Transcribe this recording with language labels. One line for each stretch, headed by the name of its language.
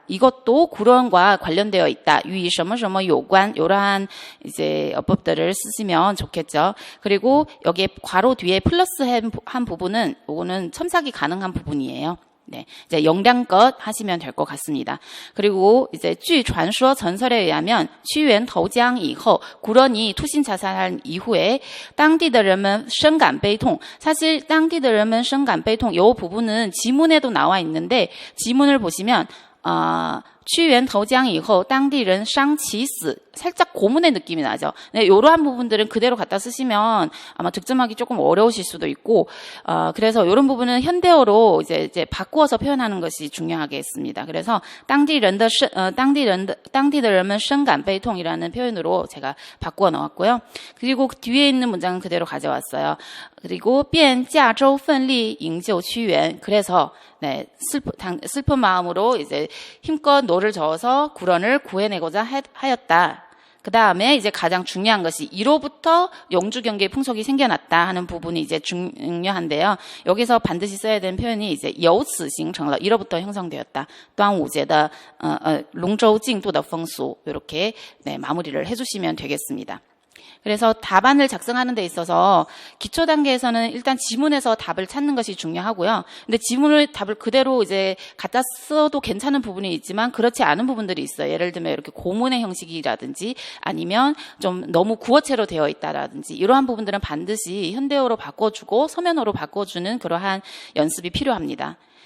Korean: 이것도 구론과 관련되어 있다.
Chinese: 与什么什么有关
Korean: 이러한 이제 어법들을 쓰시면 좋겠죠. 그리고 여기에 괄호 뒤에 플러스 한 부분은 이거는 첨삭이 가능한 부분이에요. 네, 이제 영량껏 하시면 될 것 같습니다. 그리고 이제
Chinese: 据传说
Korean: 전설에 의하면
Chinese: 屈原投江以后
Korean: 구런이 투신 자살한 이후에
Chinese: 当地的人们深感悲痛.
Korean: 사실
Chinese: 当地的人们深感悲痛
Korean: 이 부분은 지문에도 나와 있는데 지문을 보시면
Chinese: 屈原投江以后当地人伤其死
Korean: 살짝 고문의 느낌이 나죠. 네, 이러한 부분들은 그대로 갖다 쓰시면 아마 득점하기 조금 어려우실 수도 있고 그래서 이런 부분은 현대어로 이제 바꾸어서 표현하는 것이 중요하겠습니다. 그래서
Chinese: 当地的人们深感悲痛
Korean: 이라는 표현으로 제가 바꾸어 넣었고요. 그리고 그 뒤에 있는 문장은 그대로 가져왔어요. 그리고
Chinese: 便驾舟奋力营救屈原
Korean: 그래서 네, 슬픈 마음으로 이제 힘껏 노를 저어서 구런을 구해내고자 하였다. 그 다음에 이제 가장 중요한 것이 이로부터 영주 경계의 풍속이 생겨났다 하는 부분이 이제 중요한데요. 여기서 반드시 써야 되는 표현이 이제
Chinese: 由此形成了
Korean: 이로부터 형성되었다.
Chinese: 端午节的龙舟竞渡的风俗
Korean: 이렇게 네, 마무리를 해주시면 되겠습니다. 그래서 답안을 작성하는 데 있어서 기초 단계에서는 일단 지문에서 답을 찾는 것이 중요하고요. 근데 지문을 답을 그대로 이제 갖다 써도 괜찮은 부분이 있지만 그렇지 않은 부분들이 있어요. 예를 들면 이렇게 고문의 형식이라든지 아니면 좀 너무 구어체로 되어 있다라든지 이러한 부분들은 반드시 현대어로 바꿔주고 서면어로 바꿔주는 그러한 연습이 필요합니다.